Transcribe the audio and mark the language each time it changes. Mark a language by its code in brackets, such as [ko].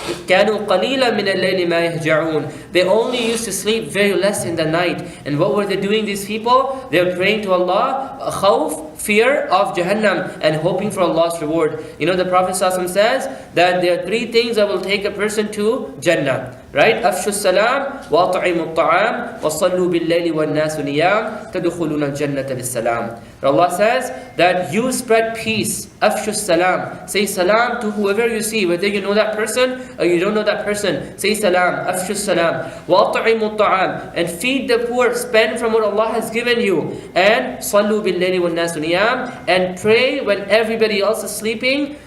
[ar] كَانُوا قَلِيلًا مِنَ اللَّيْلِ مَا يَهْجَعُونَ. [en] They only used to sleep very less in the night. And what were they doing, these people? They are praying to Allah, khawf, fear of Jahannam, and hoping for Allah's reward. The Prophet ﷺ says that there are three things that will take a person to Jannah. Right? [ar] أفشوا السلام وأطعموا الطعام وصلوا بالليل والناس نيام تدخلون الجنة بالسلام. [en] Allah says that you spread peace. [ar] أفشوا السلام. [en] Say salam to whoever you see, whether you know that person or you don't know that person. Say salam. [ar] أفشوا السلام وأطعموا الطعام, [en] and feed the poor. Spend from what Allah has given you. And [ar] صلوا بالليل والناس نيام, [en] and pray when everybody else is sleeping.